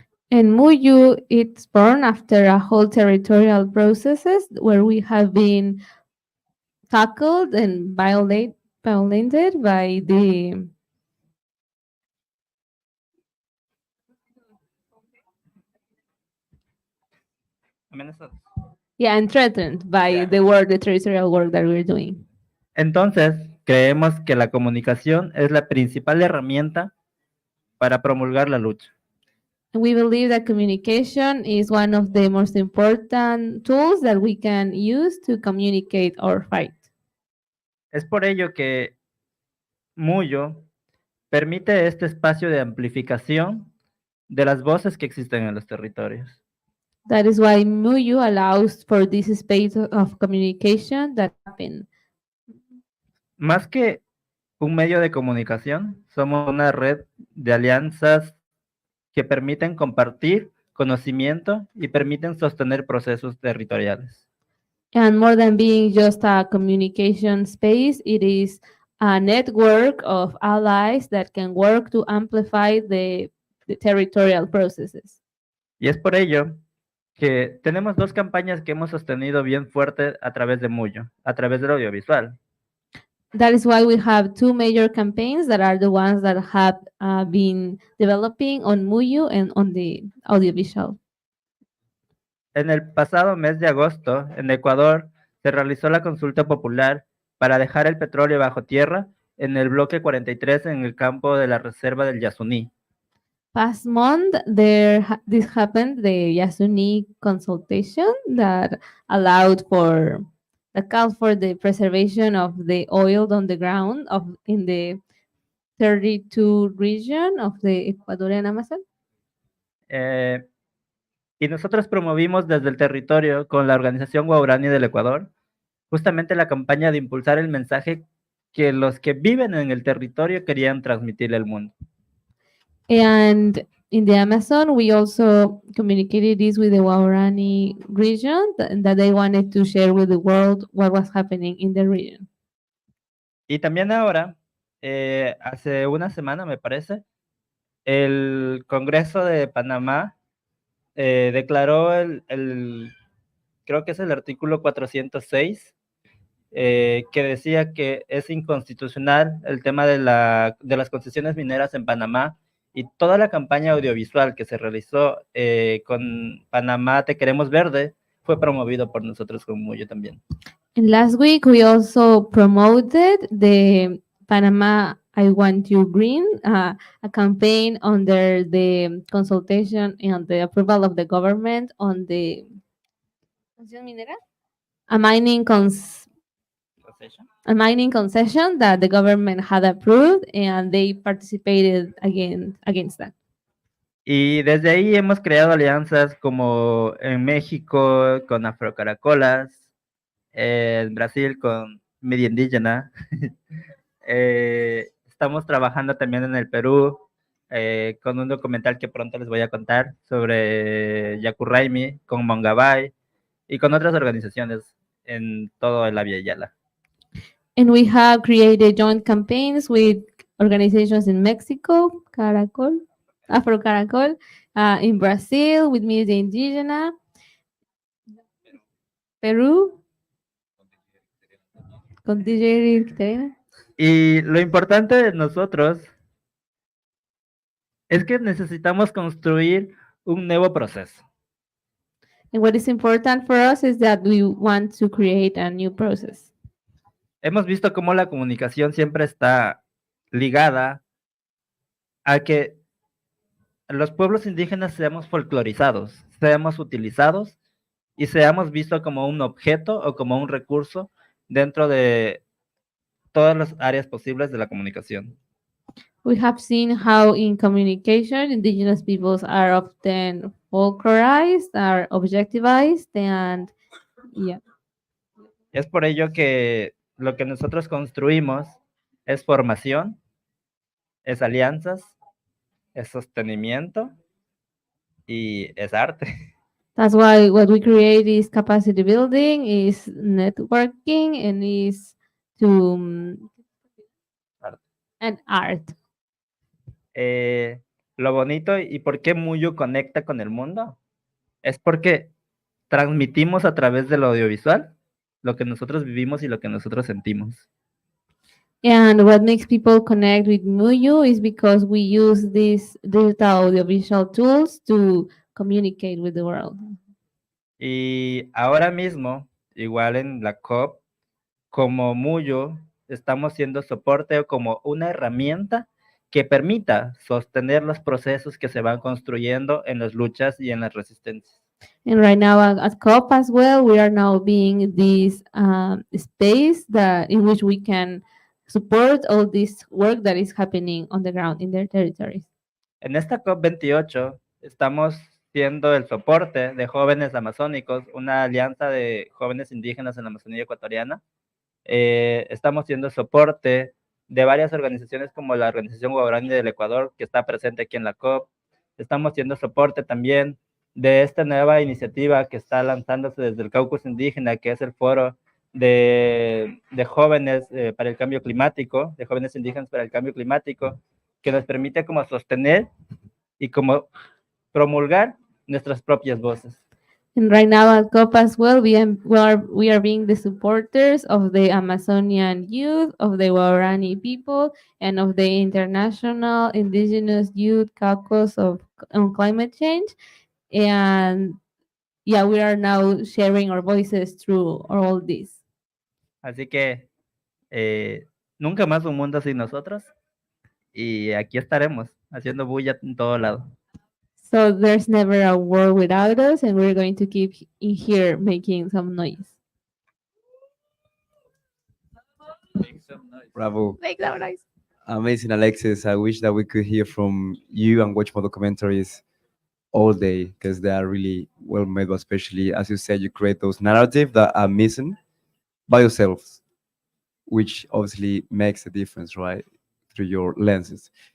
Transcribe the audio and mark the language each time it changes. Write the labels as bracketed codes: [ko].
[en] And Muyu, it's born after a whole territorial processes where we have been tackled and violated by the [es] Amenazados. [en] yeah, and threatened by the work, the territorial work that we're doing. [es] Entonces, creemos que la comunicación es la principal herramienta para promulgar la lucha. [en] We believe that communication is one of the most important tools that we can use to communicate our fight. [es] Es por ello que Muyo permite este espacio de amplificación de las voces que existen en los territorios. [en] That is why Muyu allows for this space of communication that happen. [es] Más que un medio de comunicación, somos una red de alianzas que permiten compartir conocimiento y permiten sostener procesos territoriales. [en] And more than being just a communication space, it is a network of allies that can work to amplify the territorial processes. [es] Y es por ello que tenemos dos campañas que hemos sostenido bien fuerte a través de Muyo, a través del audiovisual. [en] That is why we have two major campaigns that are the ones that have been developing on Muyu and on the audiovisual. [es] En el pasado mes de agosto, en Ecuador, se realizó la consulta popular para dejar el petróleo bajo tierra en el bloque 43 en el campo de la reserva del Yasuní. [en] Past month, this happened, the Yasuni consultation that allowed for the call for the preservation of the oil on the ground in the 32 region of the Ecuadorian Amazon. [es] Y nosotros promovimos desde el territorio con la organización Guaurani del Ecuador justamente la campaña de impulsar el mensaje que los que viven en el territorio querían transmitirle al mundo. [en] And in the Amazon, we also communicated this with the Waorani region that they wanted to share with the world what was happening in the region. [es] Y también ahora, hace una semana me parece, el Congreso de Panamá declaró creo que es el artículo 406, que decía que es inconstitucional el tema de las concesiones mineras en Panamá, y toda la campaña audiovisual que se realizó con Panamá Te Queremos Verde fue promovido por nosotros con Muyo también. [en] And last week, we also promoted the Panama I Want You Green, a campaign under the consultation and the approval of the government on the a mining concession that the government had approved, and they participated against that. [es] Y desde ahí hemos creado alianzas como en México con Afrocaracolas, en Brasil con Media Indígena. Estamos trabajando también en el Perú con un documental que pronto les voy a contar sobre Yacurraimi, con Mongabay y con otras organizaciones en todo el Avia Yala. [en] And we have created joint campaigns with organizations in Mexico, Caracol, Afro Caracol, in Brazil with Media Indígena, Perú, con DJ Eric Terena. [es] Y lo importante de nosotros es que necesitamos construir un nuevo proceso. [en] And what is important for us is that we want to create a new process. [es] Hemos visto cómo la comunicación siempre está ligada a que los pueblos indígenas seamos folclorizados, seamos utilizados y seamos vistos como un objeto o como un recurso dentro de todas las áreas posibles de la comunicación. [en] We have seen how in communication, indigenous peoples are often folklorized, are objectivized, and yeah. [es] Es por ello que lo que nosotros construimos es formación, es alianzas, es sostenimiento y es arte. [en] That's why what we create is capacity building, is networking, and is to [es] Arte. [en] and art. [es] Lo bonito y por qué Muyo conecta con el mundo es porque transmitimos a través del audiovisual lo que nosotros vivimos y lo que nosotros sentimos. [en] And what makes people connect with Muyu is because we use these digital audiovisual tools to communicate with the world. [es] Y ahora mismo, igual en la COP, como Muyo, estamos siendo soporte o como una herramienta que permita sostener los procesos que se van construyendo en las luchas y en las resistencias. [en] And right now at COP as well, we are now being this space that in which we can support all this work that is happening on the ground in their territories. [es] En esta COP28 estamos siendo el soporte de jóvenes amazónicos, una alianza de jóvenes indígenas en la Amazonía ecuatoriana. Estamos siendo soporte de varias organizaciones como la Organización Guaraní del Ecuador, que está presente aquí en la COP. Estamos siendo soporte también de esta nueva iniciativa que está lanzándose desde el Caucus Indígena, que es el foro de jóvenes para el cambio climático, de jóvenes indígenas para el cambio climático, que nos permite como sostener y como promulgar nuestras propias voces. [en] And right now at COP as well, we are being the supporters of the Amazonian youth, of the Guarani people, and of the International Indigenous Youth Caucus on Climate Change. And yeah, we are now sharing our voices through all this. [es] Así que nunca más un mundo sin nosotros. Y aquí estaremos haciendo bulla en todo lado. [en] So there's never a world without us, and we're going to keep in here making some noise. Bravo. Make some noise. Amazing, Alexis. I wish that we could hear from you and watch more documentaries all day because they are really well made, but especially, as you said, you create those narratives that are missing by yourselves, which obviously makes a difference, right? Through your lenses.